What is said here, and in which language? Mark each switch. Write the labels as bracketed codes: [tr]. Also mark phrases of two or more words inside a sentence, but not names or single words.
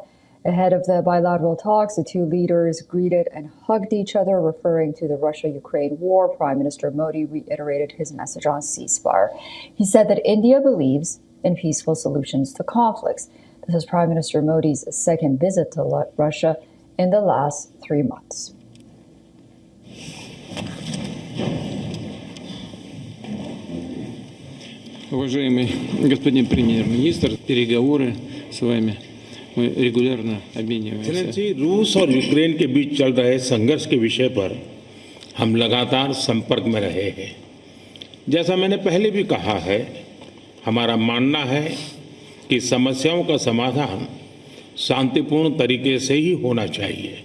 [en] Ahead of the bilateral talks, the two leaders greeted and hugged each other, referring to the Russia-Ukraine war. Prime Minister Modi reiterated his message on ceasefire. He said that India believes in peaceful solutions to conflicts. This is Prime Minister Modi's second visit to Russia in the last 3 months. [ru] Уважаемый господин премьер-министр, переговоры с вами мы регулярно обмениваемся. [hi] रूस और यूक्रेन के बीच चल रहे संघर्ष के विषय पर हम लगातार संपर्क में रहे हैं। जैसा मैंने पहले भी कहा है, हमारा मानना है कि समस्याओं का समाधान शांतिपूर्ण तरीके से ही होना चाहिए।